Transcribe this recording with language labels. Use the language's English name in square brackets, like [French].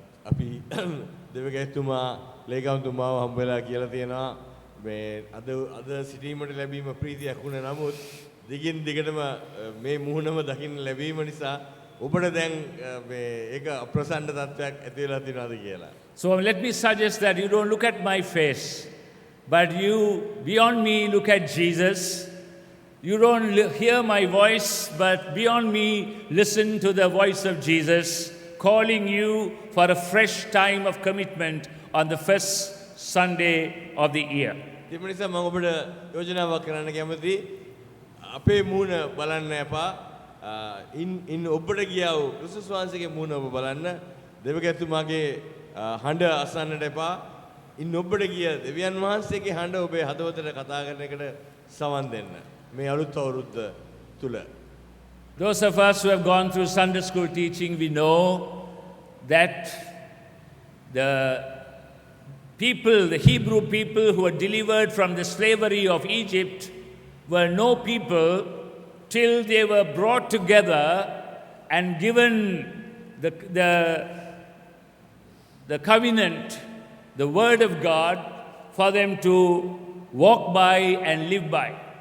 [Sinhala] අපි දෙවගැත්තුමා ලේකම්තුමාව හම්බෙලා කියලා තියෙනවා මේ අද සිටීමට ලැබීම ප්‍රීතියක් වුණ නමුත් දිගින් දිගටම මේ මුහුණම දකින්න ලැබීම නිසා ඔබට දැන් මේ ඒක අප්‍රසන්න තත්ත්වයක් ඇති වෙලා තියෙනවාද කියලා. [English] So let me suggest that you don't look at my face, but you, beyond me, look at Jesus. You don't hear my voice, but beyond me, listen to the voice of Jesus, calling you for a fresh time of commitment on the first Sunday of the year. [Sinhala] ඒ නිසා මම ඔබට යෝජනාවක් කරන්න කැමතියි. අපේ මූණ බලන්න එපා. ඉන් ඔබට ගියා වූ ක්‍රිස්තුස් වහන්සේගේ මූණ ඔබ බලන්න. දෙවියන්තුමාගේ හඬ අසන්නට එපා. ඉන් ඔබට ගිය දෙවියන් වහන්සේගේ හඬ ඔබේ හදවතට කතා කරන එකට සවන් දෙන්න. මේ අලුත් අවුරුද්ද තුල. [English] Those of us who have gone through Sunday school teaching, we know that the people, the Hebrew people who were delivered from the slavery of Egypt were no people till they were brought together and given the covenant, the word of God, for them to walk by and live by.